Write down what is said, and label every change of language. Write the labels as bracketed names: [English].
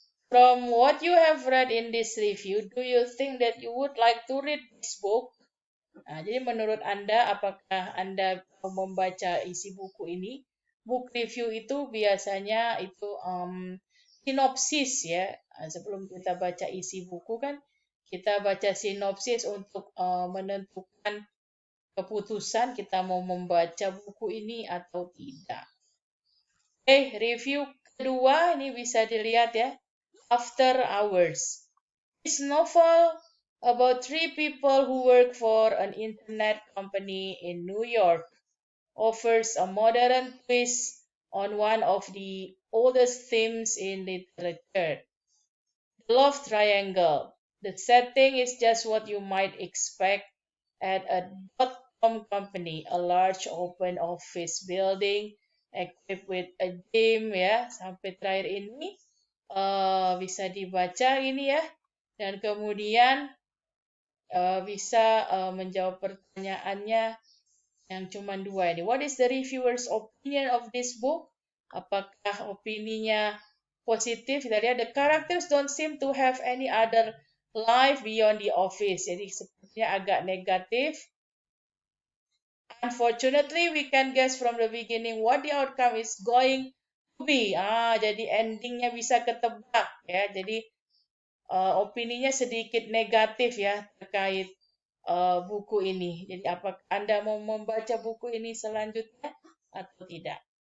[English] From what you have read in this review, do you think that you would like to read this book? [Indonesian] Nah, jadi menurut Anda, apakah Anda membaca isi buku ini? Book review itu biasanya itu sinopsis ya. Nah, sebelum kita baca isi buku kan, kita baca sinopsis untuk menentukan keputusan kita mau membaca buku ini atau tidak. Oke, review kedua ini bisa dilihat ya. [English] After Hours. This novel about three people who work for an internet company in New York offers a modern twist on one of the oldest themes in literature, the love triangle. The setting is just what you might expect at a dot-com company, a large open office building equipped with a gym [Indonesian] ya. Sampai terakhir ini bisa dibaca ini ya. Dan kemudian bisa menjawab pertanyaannya yang cuma dua ini. [English] What is the reviewer's opinion of this book? [Indonesian] Apakah opininya positif? Kita lihat [English] the characters don't seem to have any other life beyond the office. [Indonesian] Jadi sepertinya agak negatif. [English] Unfortunately, we can guess from the beginning what the outcome is going to be. [Indonesian] Jadi endingnya bisa ketebak ya. Jadi opininya sedikit negatif ya terkait buku ini. Jadi apakah Anda mau membaca buku ini selanjutnya atau tidak?